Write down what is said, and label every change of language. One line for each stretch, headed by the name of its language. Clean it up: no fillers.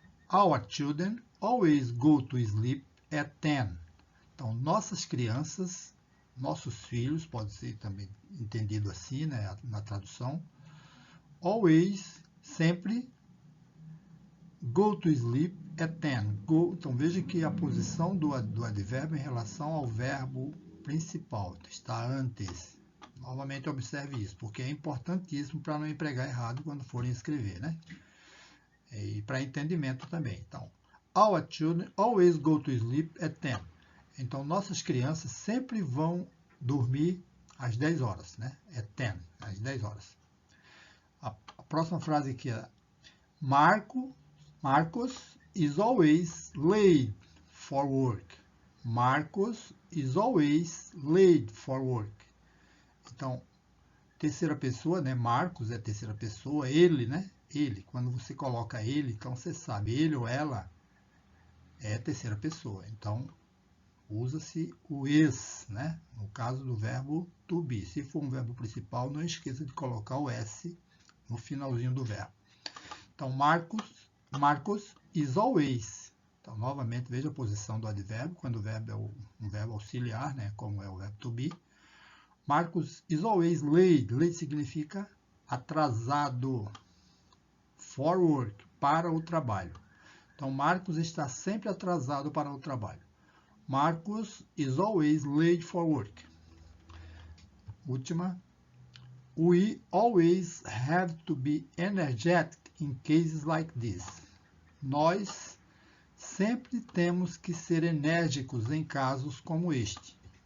English: Our children always go to sleep at 10.
Portuguese: Então, nossas crianças, nossos filhos, pode ser também entendido assim, né, na tradução.
English: Always, sempre, go to sleep at 10.
Portuguese: Go, então, veja que a posição do advérbio em relação ao verbo principal está antes. Novamente, observe isso, porque é importantíssimo para não empregar errado quando forem escrever, né? E para entendimento também. Então,
English: our children always go to sleep at 10.
Portuguese: Então, nossas crianças sempre vão dormir às 10 horas, né?
English: At 10,
Portuguese: às 10 horas. A próxima frase aqui é
English: Marcos is always late for work. Marcos is always late for work.
Portuguese: Então, terceira pessoa, né? Marcos é terceira pessoa, ele, né? Ele. Quando você coloca ele, então você sabe, ele ou ela é terceira pessoa. Então, usa-se o is, né? No caso do verbo to be. Se for um verbo principal, não esqueça de colocar o s no finalzinho do verbo. Então,
English: Marcos is always.
Portuguese: Então, novamente, veja a posição do advérbio, quando o verbo é um verbo auxiliar, né? Como é o verbo to be.
English: Marcos is always late.
Portuguese: Late significa atrasado.
English: For work,
Portuguese: para o trabalho. Então, Marcos está sempre atrasado para o trabalho.
English: Marcos is always late for work.
Portuguese: Última.
English: We always have to be energetic in cases like this.
Portuguese: Nós sempre temos que ser enérgicos em casos como este.